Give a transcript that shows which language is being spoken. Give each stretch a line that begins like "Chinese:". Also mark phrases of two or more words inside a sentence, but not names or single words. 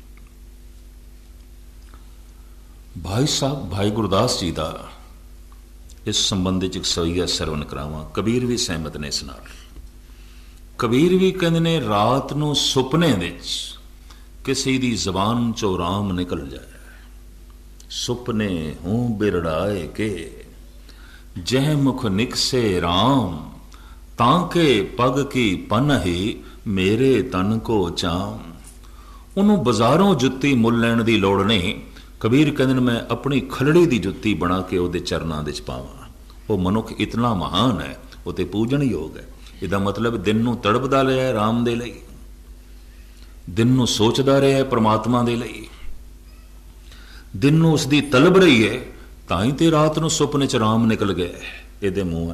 Punjabi: ਭਾਈ ਸਾਹਿਬ ਭਾਈ ਗੁਰਦਾਸ ਜੀ ਦਾ ਇਸ ਸੰਬੰਧ ਵਿੱਚ ਇੱਕ ਸਵਈਆ ਸਰਵਨ ਕਰਾਵਾਂ। ਕਬੀਰ ਵੀ ਸਹਿਮਤ ਨੇ ਇਸ ਨਾਲ। ਕਬੀਰ ਵੀ ਕਹਿੰਦੇ ਨੇ, ਰਾਤ ਨੂੰ ਸੁਪਨੇ ਵਿੱਚ ਕਿਸੇ ਦੀ ਜ਼ਬਾਨ ਚੋਂ ਰਾਮ ਨਿਕਲ ਜਾਏ,
Hindi: सुपने हूं बिरड़ाए के, जह मुख निकसे राम, तांके पग की पनही मेरे तन को चाम।
Punjabi: ਉਹਨੂੰ ਬਾਜ਼ਾਰੋਂ ਜੁੱਤੀ ਮੁੱਲ ਲੈਣ ਦੀ ਲੋੜ ਨਹੀਂ। ਕਬੀਰ ਕਹਿੰਦੇ ਨੇ ਮੈਂ ਆਪਣੀ ਖਲੜੀ ਦੀ ਜੁੱਤੀ ਬਣਾ ਕੇ ਉਹਦੇ ਚਰਨਾਂ ਦੇ ਵਿੱਚ ਪਾਵਾਂ। ਉਹ ਮਨੁੱਖ ਇਤਨਾ ਮਹਾਨ ਹੈ, ਉਹ ਤੇ ਪੂਜਣਯੋਗ ਹੈ। ਇਹਦਾ ਮਤਲਬ ਦਿਨ ਨੂੰ ਤੜਪਦਾ ਰਿਹਾ ਹੈ ਰਾਮ ਦੇ ਲਈ, ਦਿਨ ਨੂੰ ਸੋਚਦਾ ਰਿਹਾ ਹੈ ਪ੍ਰਮਾਤਮਾ ਦੇ ਲਈ, ਦਿਨ ਨੂੰ ਉਸ ਦੀ ਤਲਬ ਰਹੀ ਹੈ, ਤਾਂ ਹੀ ਤੇ ਰਾਤ ਨੂੰ ਸੁਪਨੇ 'ਚ ਰਾਮ ਨਿਕਲ ਗਏ ਇਹਦੇ ਮੂੰਹ।